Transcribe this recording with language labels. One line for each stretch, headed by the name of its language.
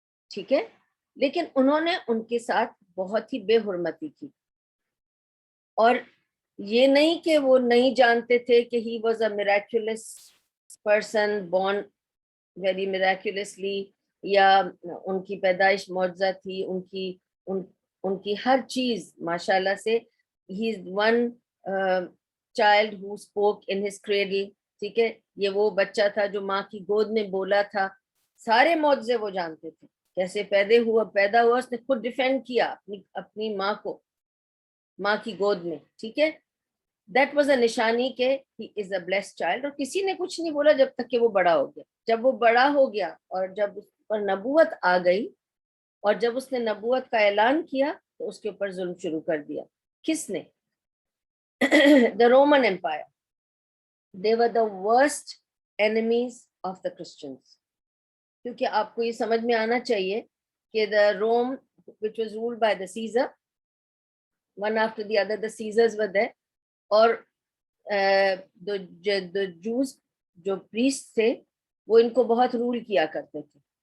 Urdu: ٹھیک ہے، لیکن انہوں نے ان کے ساتھ بہت ہی بے حرمتی کی، اور یہ نہیں کہ وہ نہیں جانتے تھے کہ
English: he was a miraculous person born very miraculously،
Urdu: یا ان کی پیدائش معجزہ تھی، ان کی ہر چیز ماشاءاللہ سے.
English: he is one child who spoke in his cradle.
Urdu: ٹھیک ہے، یہ وہ بچہ تھا جو ماں کی گود میں بولا تھا. سارے معجزے وہ جانتے تھے، کیسے پیدا ہوا اس نے خود ڈیفینڈ کیا اپنی ماں کو ماں کی گود میں.
English: ٹھیک ہے، that was a
Urdu: نشانی کہ
English: he is a blessed child.
Urdu: اور کسی نے کچھ نہیں بولا جب تک کہ وہ بڑا ہو گیا. جب وہ بڑا ہو گیا اور جب اس پر نبوت آ گئی اور جب اس نے نبوت کا اعلان کیا تو اس کے اوپر ظلم شروع کر دیا. کس نے؟
English: the Roman Empire. They were the worst enemies of the Christians.
Urdu: کیونکہ آپ کو یہ سمجھ میں آنا چاہیے کہ
English: the Rome which was ruled by the Caesar, one after the other the Caesars were there, اور the Jews
Urdu: جو پریسٹ تھے وہ ان کو بہت رول کیا کرتے تھے.